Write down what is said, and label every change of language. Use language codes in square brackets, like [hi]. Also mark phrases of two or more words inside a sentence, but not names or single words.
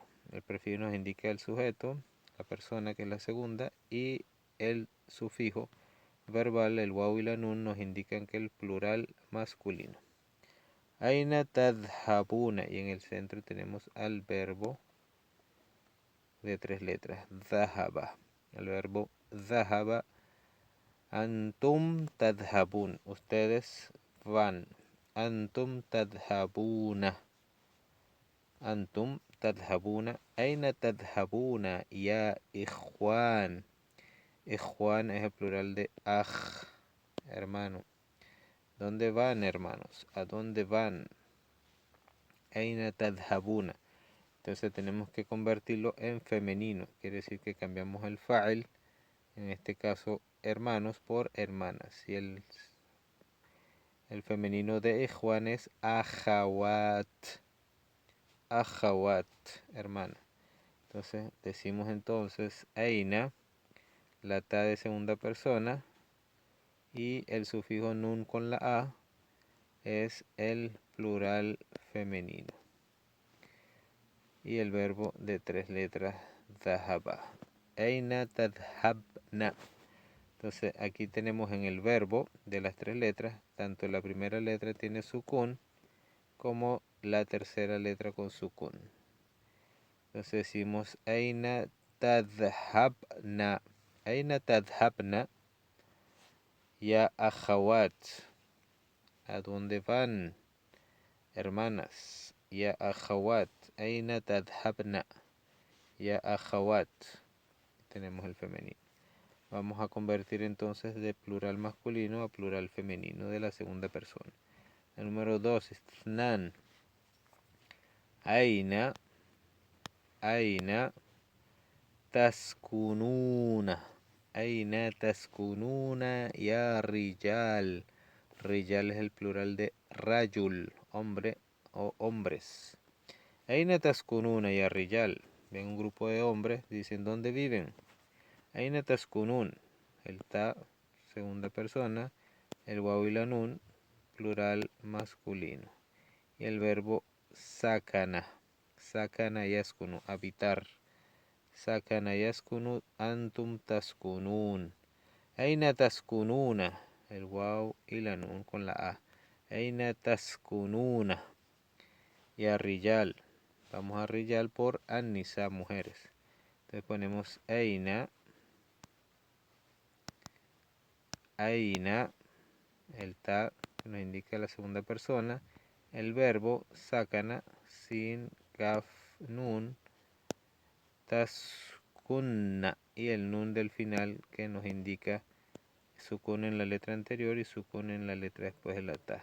[es] El prefijo nos indica el sujeto, la persona, que es la segunda, y el sufijo verbal, el waw y la nun, nos indican que el plural masculino. [ar] أين تذهبون, [es] y en el centro tenemos al verbo de 3 letras, dhahaba. El verbo dhahaba. [ar] أنتم تذهبون, [es] ustedes van. [ar] أنتم تذهبون. أنتم تذهبون. أين تذهبون يا إخوان. [es] Ikhwan es el plural de akh, hermano. ¿Dónde van, hermanos? ¿A dónde van? [ar] أين تذهبون. [es] Entonces tenemos que convertirlo en femenino. Quiere decir que cambiamos el fa'il, en este caso hermanos, por hermanas. Y el femenino de ikhwan es akhawat. Akhawat, hermana. Entonces decimos entonces aina, la ta de segunda persona, y el sufijo nun con la a es el plural femenino. Y el verbo de 3 letras, dhahaba. [ar] أين تذهبن. [es] Entonces aquí tenemos en el verbo de las 3 letras, tanto la primera letra tiene sukun como la tercera letra con sukun. Entonces decimos [ar] أين تذهبن. أين تذهبن يا أخوات. [es] ¿A dónde van, hermanas? [ar] يا أخوات. أين تذهبن يا أخوات. [es] Tenemos el femenino. Vamos a convertir entonces de plural masculino a plural femenino de la segunda persona. El número 2 es thnan. [ar] أين تسكنون. أين تسكنون يا رجال. [es] Rijal es el plural de rajul, hombre o hombres. [ar] أين تسكنون يا رجال. [es] Ven un grupo de hombres, dicen ¿dónde viven? [ar] أين تسكنون, [es] el ta, segunda persona, el waw y la nun, plural masculino. Y el verbo sakana. [ar] سكن يسكن, habitar. سكن يسكن، أنتم تسكنون. أين تسكنون, [es] el waw y la nun con la a. [ar] أين تسكنون. يا رجال. [es] Vamos a rijal por an-nisa, mujeres. Entonces ponemos aina, el ta que nos indica la segunda persona, el verbo sakana, sin kaf nun, taskunna, y el nun del final que nos indica sukun en la letra anterior y sukun en la letra después de la ta.